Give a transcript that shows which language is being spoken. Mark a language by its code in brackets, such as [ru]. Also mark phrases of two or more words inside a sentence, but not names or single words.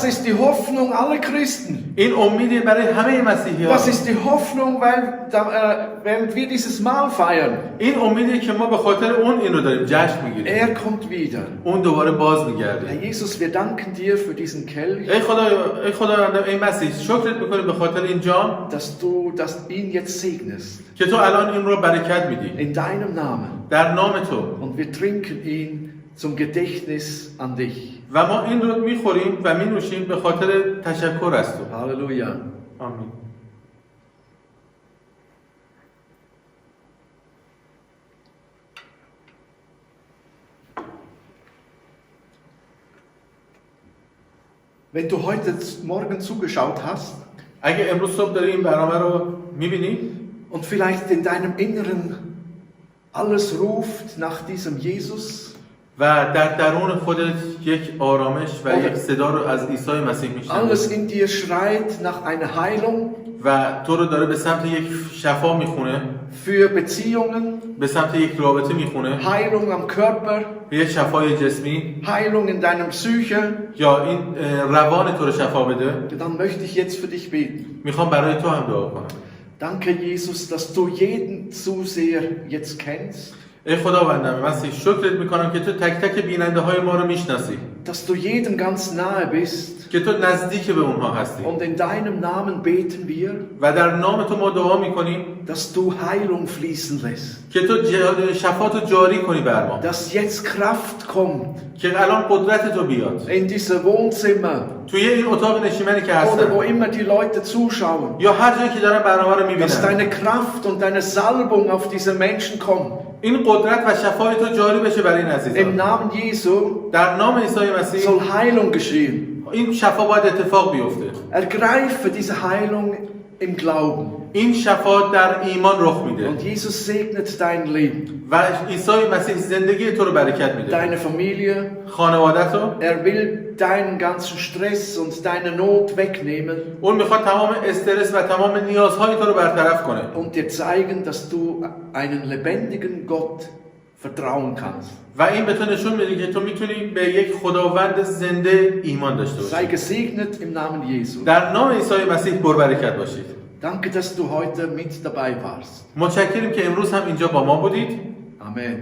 [de] Das ist die Hoffnung aller Christen. [fa] این امیدی برای همه مسیحیان. [de] Das ist die Hoffnung, während wir dieses Mahl feiern. [fa] این امیدی که ما به خاطر اون این رو داریم جشن میگیریم. [de] Er kommt wieder. [fa] اون دوباره باز میگرده. [de] Herr Jesus, wir danken dir für diesen Kelch, [fa] ای خداوند، ای مسیح، شکرت میکنیم به خاطر این جام [de] dass du ihn jetzt segnest. [fa] که تو الان این رو برکت میدی. [de] In deinem Namen. [fa] در نام تو. [de] Und wir trinken ihn zum Gedächtnis an dich. [fa] و ما این رو میخوریم و مینوشیم به خاطر تشکر از تو. [de] Halleluja. [fa] آمین. [de] Wenn du heute Morgen zugeschaut hast [fa] اگه امروز صبح داری این برنامه رو میبینی [de] und vielleicht in deinem Inneren alles ruft nach diesem Jesus, [fa] و در درون خودت یک آرامش و یک صدا رو از عیسی مسیح میشنوی [de] alles in dir schreit nach einer Heilung, [fa] و تو رو داره به سمت یک شفا میخونه، [de] für Beziehungen, [fa] به سمت یک رابطه میخونه، [de] Heilung am Körper, [fa] به یک شفای جسمی [de] Heilung in deinem Psyche, [fa] یا این روان تو رو شفا بده، [de] dann möchte ich jetzt für dich beten. [fa] میخوام برای تو هم دعا کنم. [de] Danke, Jesus, dass du jeden Zuseher jetzt kennst, [fa] ای خداوندم، مسیح شکرت میکنم که تو تک تک بیننده های ما رو میشناسی، [de] dass du jedem ganz nahe bist. [fa] که تو نزدیک به اونها هستی [de] Und in deinem Namen beten wir, [fa] و در نام تو ما دعا میکنیم [de] dass du Heilung fließen lässt, [fa] که تو شفا تو جاری کنی بر ما، [de] dass jetzt Kraft kommt [fa] که الان قدرت تو بیاد [de] in diese Wohnzimmer [fa] توی این اتاق نشیمنی که [de] oder [fa] هستن [de] wo immer die Leute zuschauen, [fa] یا هر جایی که دارن برنامه رو [de] dass [fa] میبینن. [de] deine Kraft und deine Salbung auf diese Menschen kommt. [fa] این قدرت و شفای تو جاری بشه برای این [de] Im [fa] عزیزان. [de] Namen Jesu [fa] در نام عیسی مسیح [de] soll Heilung geschehen. [fa] این شفا باید اتفاق بیفته. [de] Ergreife diese Heilung im Glauben. [fa] این شفا در ایمان رخ میده [de] Und Jesus segnet dein Leben, [fa] و عیسی مسیح زندگی تو رو برکت میده، [de] deine Familie. [fa] خانوادت رو. [de] Er will deinen ganzen Stress und deine Not wegnehmen [fa] اون میخواد تمام استرس و تمام نیازهای تو رو برطرف کنه [de] und dir zeigen, dass du einen lebendigen Gott vertrauen kannst. [fa] و این به تو نشون میده که تو میتونی به یک خداوند زنده ایمان داشته [de] Sei [fa] باشی. [de] gesegnet im Namen Jesu. [fa] در نام عیسی مسیح برکت باشید. [de] Danke, dass du heute mit dabei warst. [fa] متشکریم که امروز هم اینجا با ما بودید. [de] Amen.